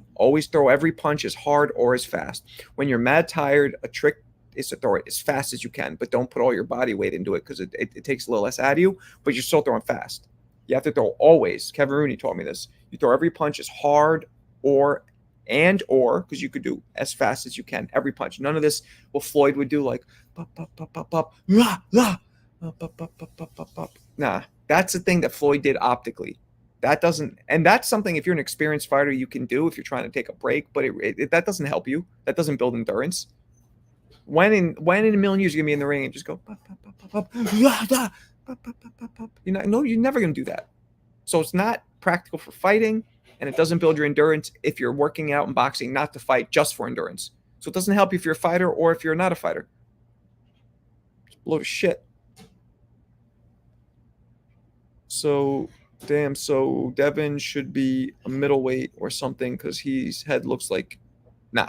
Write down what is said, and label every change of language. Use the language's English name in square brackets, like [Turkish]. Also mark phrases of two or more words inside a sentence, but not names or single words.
[English] Always throw every punch as hard or as fast. When you're mad tired, a trick is to throw it as fast as you can, but don't put all your body weight into it because it takes a little less out of you, but you're still throwing fast. You have to throw always. Kevin Rooney taught me this. You throw every punch as hard or because you could do as fast as you can every punch. None of this what Floyd would do, like pop, pop, pop, pop, pop, la, la, pop, pop, pop, pop, pop, pop, pop. Nah, that's the thing that Floyd did optically. That doesn't, and that's something if you're an experienced fighter you can do if you're trying to take a break, but that doesn't help you. That doesn't build endurance. When in a million years you're gonna be in the ring and just go pop, pop, pop, pop, pop, la, la, pop, pop, pop, pop, pop. You're never gonna do that. So it's not practical for fighting, and it doesn't build your endurance if you're working out and boxing not to fight, just for endurance. So it doesn't help you if you're a fighter or if you're not a fighter. It's a load of shit. So Devin should be a middleweight or something because his head looks like, nah.